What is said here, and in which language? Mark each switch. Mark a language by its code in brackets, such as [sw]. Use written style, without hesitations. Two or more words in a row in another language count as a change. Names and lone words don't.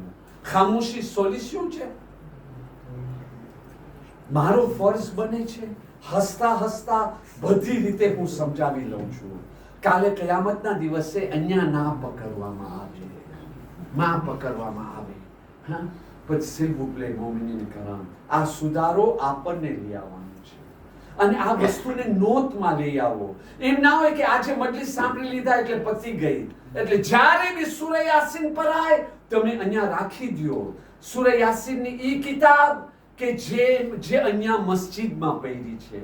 [gu] ખામોશી સોલ્યુશન છે? મારો ફર્જ બને છે હસતા હસતા બધી રીતે હું સમજાવી લઉં છું. કાલે કયામતના દિવસે અહીંયા ના પકડવામાં આવે. હા, પણ [fr] s'il vous plaît [ar] مؤمنين كرام, [gu] આ સુધારો આપણને લઈ આવવાનો છે. અને આ વસ્તુને નોંધમાં લઈ આવો. એમ ના હોય કે આજે મજલિસ સાંભળી લીધા એટલે પતી ગઈ. એટલે જ્યારે બી સૂરે યાસીન પઢાય તમે અહીંયા રાખી દો સૂરે યાસીનની ઈ કિતાબ કે જે અહીંયા મસ્જિદમાં પડી છે.